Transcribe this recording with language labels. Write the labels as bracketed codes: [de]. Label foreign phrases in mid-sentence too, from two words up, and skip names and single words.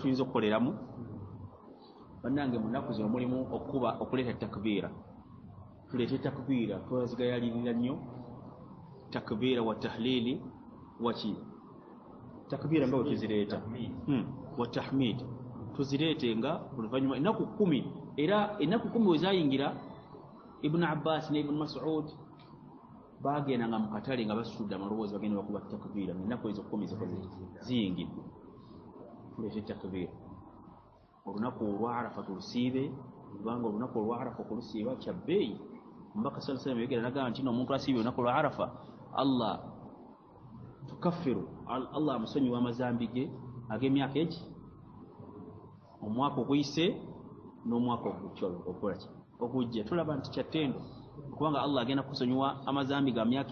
[lg] tuyinza okukoleramu bannange mu nnaku zino mulimu okuleeta takbiira tuleete takbiira twazigayalirira nnyo takbiira [ar] و تهليل [lg] waki takbiira nga bwe tuzireeta [ar] و تحميد [lg] tuzireete nga oluvannyuma ennaku 10 era ennaku 10 we zayingira ibn Abbas ne ibn Mas'ud bagendanga mu katale nga basitudde amaloboozi bagenda bakuba takbiira ennaku ezo 10 ziyingidde tuleete takbiira olunaku olwa Arafa tulusiibe kubanga olunaku olwa Arafa okulusiiba kya bbeeyi omubaka [ar] صلى الله عليه و سلم [lg] yogera n'agamba nti omuntu asiibye olunaku olwa Arafa Allah tukaffiru Allah amusonyiwa amazambi ge ag'emyaka egi omwaka oguyise n'omwaka ogujja tulaba nti kyattendo kubanga Allah agenda kusonyiwa amazambi ga myaka